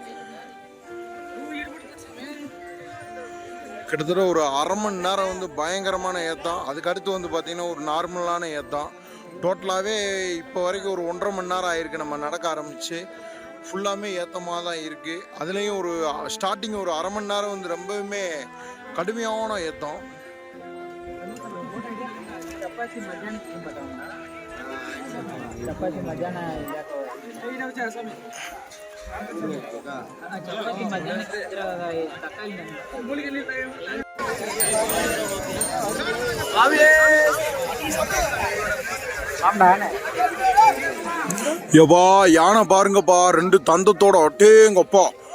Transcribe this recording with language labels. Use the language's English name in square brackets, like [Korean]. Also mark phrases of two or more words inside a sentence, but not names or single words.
[Tamil] கிட்டத்தட்ட ஒரு 1/2 மணி நேரம் வந்து பயங்கரமான ஏத்தம். அதுக்கு அடுத்து வந்து பார்த்திங்கன்னா ஒரு நார்மலான ஏத்தம். டோட்டலாகவே இப்போ வரைக்கும் ஒரு 1.5 மணி நேரம் ஆயிருக்கு நம்ம நடக்க ஆரம்பித்து. ஃபுல்லாமே ஏத்தமாக தான் இருக்குது. அதுலேயும் ஒரு ஸ்டார்டிங் ஒரு 1/2 மணி நேரம் வந்து ரொம்பவுமே கடுமையான ஏத்தம். [Kannada] ಚಪಾತಿ ಮಧ್ಯಾಹ್ನ ಚಪಾತಿ ಮಧ್ಯಾಹ್ನ [Tamil] யப்பா யானை பாருங்கப்பா, 2 தந்தத்தோட ஒட்டேங்கப்பா.